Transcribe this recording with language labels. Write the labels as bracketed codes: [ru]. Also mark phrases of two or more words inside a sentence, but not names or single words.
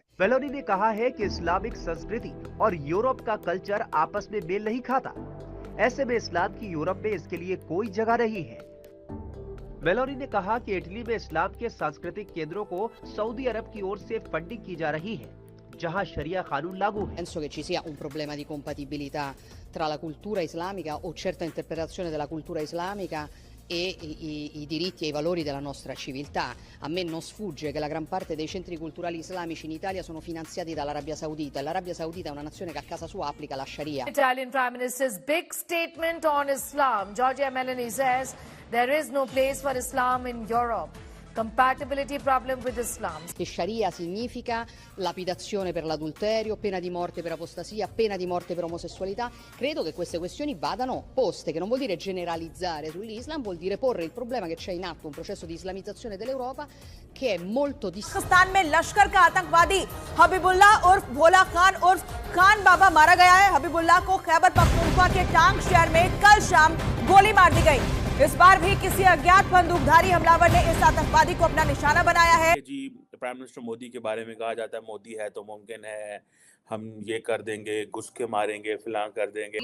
[hi] मेलोनी ने कहा है कि इस्लामिक संस्कृति और यूरोप का कल्चर आपस में मेल नहीं खाता। ऐसे में इस्लाम की यूरोप में इसके लिए कोई जगह नहीं है। मेलोनी ने कहा कि इटली में इस्लाम के सांस्कृतिक केंद्रों को सऊदी अरब की ओर से फंडिंग की जा रही है, जहां शरिया कानून लागू है। [it] Penso che ci sia un problema di compatibilità tra la cultura islamica o certa interpretazione della cultura islamica e i diritti e i valori della nostra civiltà. A me non sfugge che la gran parte dei centri culturali islamici in Italia sono finanziati dall'Arabia Saudita e l'Arabia Saudita è una nazione che a casa sua applica la Sharia. [en] Italian Prime Minister's big statement on Islam. Giorgia Meloni says there is no place for Islam in Europe. Compatibility problem with Islam. [it] Che Sharia significa lapidazione per l'adulterio, pena di morte per apostasia, pena di morte per omosessualità. Credo che queste questioni vadano poste, che non vuol dire generalizzare sull'Islam, vuol dire porre il problema che c'è in atto un processo di islamizzazione dell'Europa che è molto [hi] पाकिस्तान में लश्कर का आतंकवादी हबीबुल्लाह उर्फ भोला खान उर्फ खान बाबा मारा गया है। हबीबुल्लाह को खैबर पख्तूनख्वा के टांग शहर में कल शाम गोली मार दी गई। इस बार भी किसी अज्ञात बंदूकधारी हमलावर ने इस आतंकवादी को अपना निशाना बनाया है। जी [en] Prime Minister [hi] मोदी के बारे में कहा जाता है मोदी है तो मुमकिन है हम ये कर देंगे, घुस के मारेंगे, फिलहाल कर देंगे।